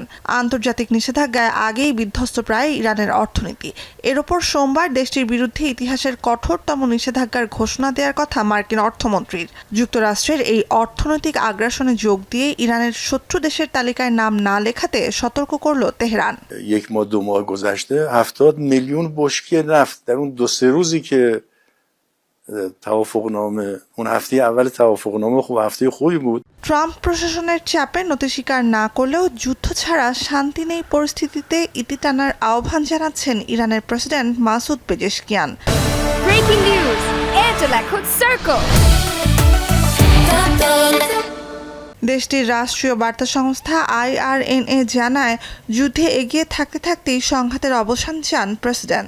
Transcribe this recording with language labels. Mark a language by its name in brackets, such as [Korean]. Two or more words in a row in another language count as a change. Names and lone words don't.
[Bangla] আন্তর্জাতিক নিষেধাজ্ঞায় আগেই বিধ্বস্ত প্রায় ইরানের অর্থনীতি। এর ওপর সোমবার দেশটির বিরুদ্ধে ইতিহাসের কঠোরতম নিষেধাজ্ঞার ঘোষণা দেওয়ার কথা মার্কিন অর্থমন্ত্রীর। যুক্তরাষ্ট্রের এই অর্থনৈতিক আগ্রাসনে যোগ দিয়ে ইরানের শত্রু দেশের তালিকায় নাম না লেখাতে সতর্ক করল তেহরান। [Persian] میلیون بشکه نفت در اون 2-3 روزی که توافقنامه اون هفته اول توافقنامه خوب هفته خوبی بود। [Bangla] ট্রাম্প প্রশাসনের চাপে নতি স্বীকার না করলেও যুদ্ধ ছাড়া শান্তি নেই পরিস্থিতিতে ইতি টানার আহ্বান জানাচ্ছেন ইরানের প্রেসিডেন্ট মাসুদ পেজেশকিয়ান। [English] breaking news, [Bangla] এয়ারটেল এখন সার্কেল। দেশটির রাষ্ট্রীয় বার্তা সংস্থা IRNA জানায়, যুদ্ধে এগিয়ে থাকতে থাকতেই সংঘাতের অবসান চান প্রেসিডেন্ট।